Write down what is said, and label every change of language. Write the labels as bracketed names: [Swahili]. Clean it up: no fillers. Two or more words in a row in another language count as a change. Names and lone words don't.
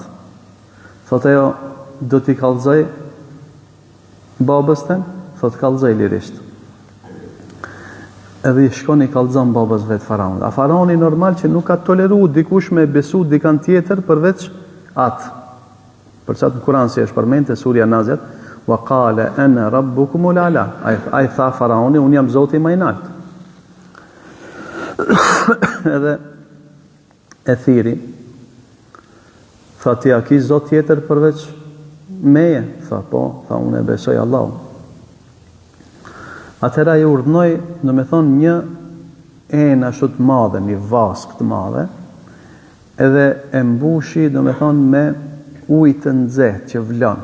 [Albanian] Thot ajo, do t'i kallëzoj babës tem? Thot kallëzoj lirisht. Edhe i shkon i kallëzon babës vetë faraonit. A faraoni normal që nuk ka toleru dikush me besu dikan tjetër përveç atë. Për çat në Kur'an si është përmendë surja Naziat, [Arabic] وقال أنا ربكم الأعلى. [Albanian] Ai tha faraoni, un jam zoti më i lartë. Edhe e thiri, tha ti a ki zot tjetër përveç meje? Tha po, tha unë e besoj Allahu. Atëra i urdhnoi, një enë ashtu të madhe, një vask të madhe, edhe e mbushi, me ujë të nxehtë që vlon.